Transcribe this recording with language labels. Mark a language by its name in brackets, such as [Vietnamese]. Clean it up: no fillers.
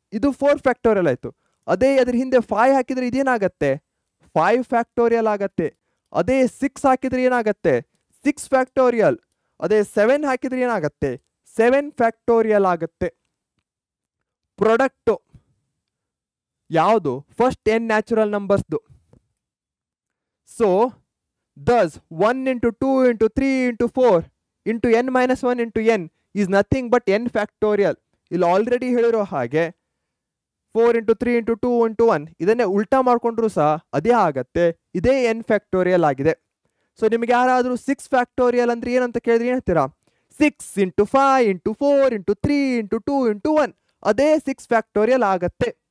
[Kannada] ಇದು 4 ಫ್ಯಾಕ್ಟೋರಿಯಲ್ ಆಯಿತು. ಅದೇ ಅದ್ರ ಹಿಂದೆ 5 ಹಾಕಿದರೆ ಇದೇನಾಗತ್ತೆ 5 ಫ್ಯಾಕ್ಟೋರಿಯಲ್ ಆಗತ್ತೆ. ಅದೇ 6 ಹಾಕಿದರೆ ಏನಾಗತ್ತೆ 6 ಫ್ಯಾಕ್ಟೋರಿಯಲ್. ಅದೇ 7 ಹಾಕಿದರೆ ಏನಾಗತ್ತೆ 7 ಫ್ಯಾಕ್ಟೋರಿಯಲ್ ಆಗತ್ತೆ. ಪ್ರಾಡಕ್ಟು ಯಾವುದು first n natural ನಂಬರ್ಸ್ದು. [English] So thus 1 into 2 into 3 into 4 into n minus 1 into n is nothing but n factorial. [Kannada] ಇಲ್ಲಿ ಆಲ್ರೆಡಿ ಹೇಳಿರೋ ಹಾಗೆ 4 into 3 into 2 into 1 ಇದನ್ನೇ ಉಲ್ಟಾ ಮಾಡ್ಕೊಂಡ್ರು ಸಹ ಅದೇ ಆಗತ್ತೆ. ಇದೇ n ಫ್ಯಾಕ್ಟೋರಿಯಲ್ ಆಗಿದೆ. ಸೊ ನಿಮಗೆ ಯಾರಾದರೂ 6 ಫ್ಯಾಕ್ಟೋರಿಯಲ್ ಅಂದ್ರೆ ಏನಂತ ಕೇಳಿದ್ರೆ ಏನು ಹೇಳ್ತೀರಾ 6 into 5 into 4 into 3 into 2 into 1 ಅದೇ 6 ಫ್ಯಾಕ್ಟೋರಿಯಲ್ ಆಗತ್ತೆ.